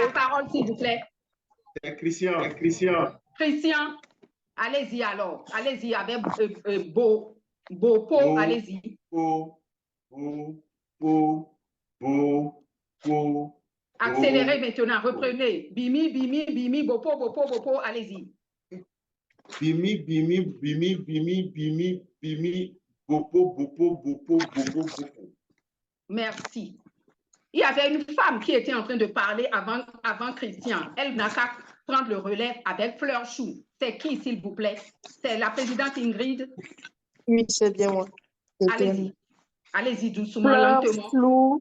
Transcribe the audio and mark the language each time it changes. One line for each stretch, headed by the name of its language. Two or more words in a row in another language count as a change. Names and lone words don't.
French: La parole, s'il vous plaît. C'est Christian. Christian, allez-y alors. Allez-y avec Bopo, allez-y. Accélérez maintenant, reprenez. Bimi, bimi, bimi, bopo, bopo, bopo, allez-y. Bimi, bimi, bimi, bimi, bimi, bimi, bopo, bopo, bopo, bopo, bopo. Merci. Il y avait une femme qui était en train de parler avant Christian. Elle n'a qu'à prendre le relais avec Fleur Chou. C'est qui, s'il vous plaît? C'est la présidente Ingrid? Oui, c'est bien moi. Allez-y. Allez-y doucement, lentement.